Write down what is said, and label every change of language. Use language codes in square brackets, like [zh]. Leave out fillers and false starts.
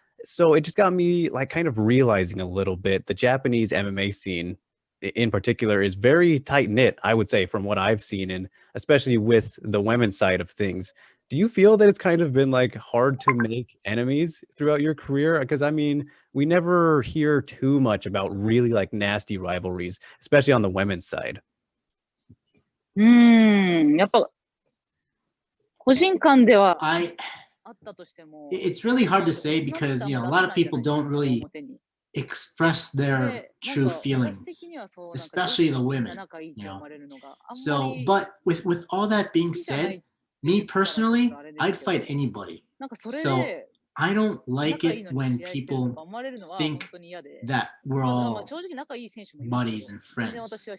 [en] So it just got me like kind of realizing a little bit the Japanese MMA scene in particular is very tight knit, I would say, from what I've seen, and especially with the women's side of things. Do you feel that it's kind of been like hard to make enemies throughout your career? Because I mean, we never hear too much about really like nasty rivalries, especially on the women's side. [ja] やっぱ個人間では あったとしても、 [en] It's really hard to say because, a lot of people don't really express their true feelings, especially the women, So, but with all that being said, me personally, I'd fight anybody. So I don't like it when people think that we're all buddies and friends.